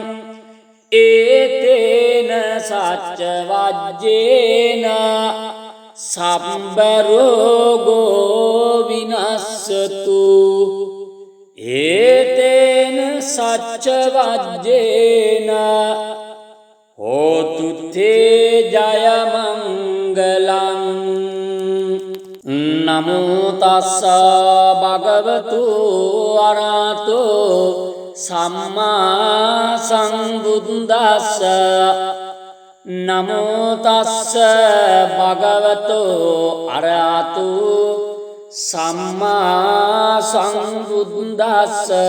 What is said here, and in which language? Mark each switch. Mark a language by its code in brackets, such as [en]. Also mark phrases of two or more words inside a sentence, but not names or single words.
[pi] ඒතේන සච්ච වජ්ජේන සම්බ රෝගෝ විනස්සතු ඒතේන සච්ච වජ්ජේන හෝතු තේ ජය මංගලං නමෝ තස්ස භගවතු අරහතෝ සම්මා සම්බුද්දස්ස නමෝ තස්ස භගවතු අරහතෝ සම්මා සම්බුද්දස්ස